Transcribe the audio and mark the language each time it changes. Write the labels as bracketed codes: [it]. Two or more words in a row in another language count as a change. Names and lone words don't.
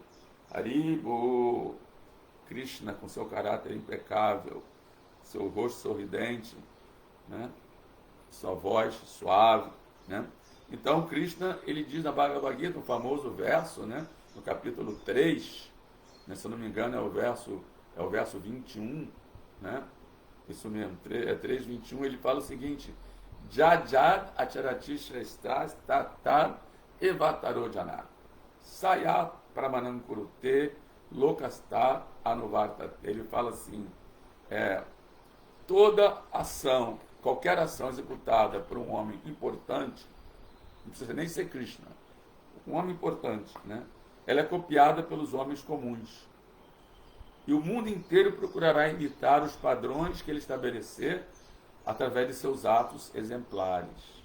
[pt] Haribo, Krishna com seu caráter impecável, seu rosto sorridente, sua voz suave. Então, Krishna, ele diz na Bhagavad Gita, um famoso verso, no capítulo 3, se eu não me engano é o verso 21, isso mesmo, 3:21, ele fala o seguinte: [sa] Jajad acharati shrestras tatar evataro jana sayat pramanam kurute lokasta anuvartate. [pt] Ele fala assim, toda ação, qualquer ação executada por um homem importante, não precisa nem ser Krishna, um homem importante, ela é copiada pelos homens comuns. E o mundo inteiro procurará imitar os padrões que ele estabelecer através de seus atos exemplares.